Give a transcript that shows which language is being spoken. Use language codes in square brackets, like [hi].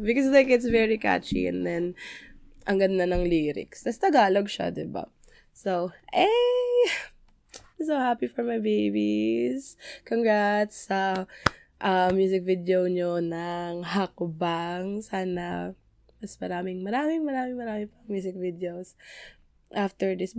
[en] Because like, it's very catchy and then, [tl] ang ganda ng [en] lyrics. [tl] Tapos, Tagalog siya, di ba? [en] So, I'm so happy for my babies. [tl] Congrats sa music video nyo ng Hakbang. Sana mas maraming pang music videos [en] after this.